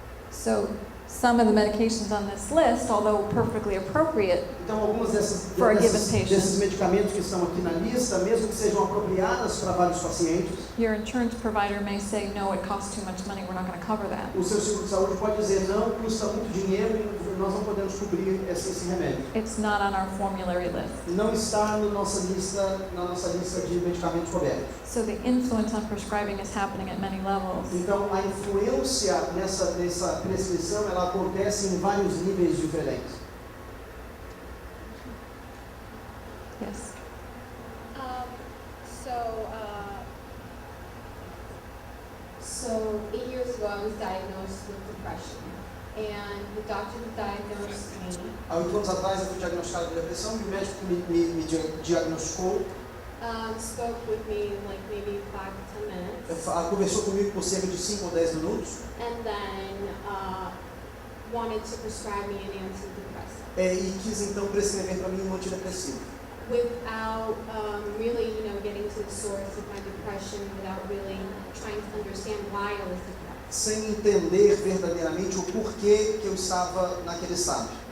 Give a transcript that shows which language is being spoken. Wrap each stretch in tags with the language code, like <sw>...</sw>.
<en>So some of the medications on this list, although perfectly appropriate,</en> <pt>Então, algumas</pt> <en>For a given patient.</en> <pt>desses medicamentos que estão aqui na lista, mesmo que sejam apropriadas para vários pacientes,</pt> <en>your insurance provider may say, no, it costs too much money, we're not going to cover that.</en> <pt>o seu seguro de saúde pode dizer não, custa muito dinheiro e nós não podemos cobrir esse remédio.</pt> <en>It's not on our formulary list.</en> <pt>Não está na nossa lista de medicamentos cobertos.</pt> <en>So the influence on prescribing is happening at many levels.</en> <pt>Então, a influência nessa prescrição, ela acontece em vários níveis diferentes.</pt> <en>Yes. So 8 years ago, I was diagnosed with depression, and the doctor that diagnosed me</en> <pt>Há 8 anos atrás eu fui diagnosticado de depressão e o médico me diagnosticou,</pt> <en>spoke with me like maybe 5 to 10 minutes,</en> <pt>conversou comigo por cerca de 5 ou 10 minutos</pt> <en>and then wanted to prescribe me an antidepressant</en> <pt>e quis então prescrever para mim um antidepressivo.</pt> <en>without really, getting to the source of my depression, without really trying to understand why I was depressed.</en> <pt>Sem entender verdadeiramente o porquê que eu estava naquele estado.</pt>